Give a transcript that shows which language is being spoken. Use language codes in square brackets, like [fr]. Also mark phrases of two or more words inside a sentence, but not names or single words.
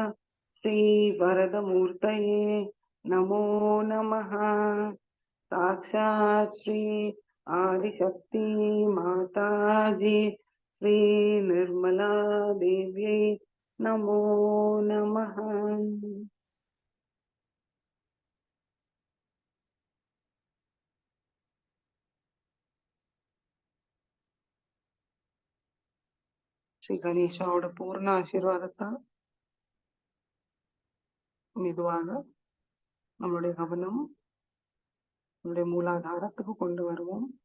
[sa] श्रीवरदमूर्तये नमो नमः साक्षात् श्री आदिशक्ति माताजी श्री निर्मला देव्यै नमो नमः [ta] ஸ்ரீ கணேஷாவோட பூர்ண ஆசீர்வாதத்தால் மெதுவாக நம்மளுடைய கவனம் நம்முடைய மூலாதாரத்துக்கு கொண்டு வருவோம்.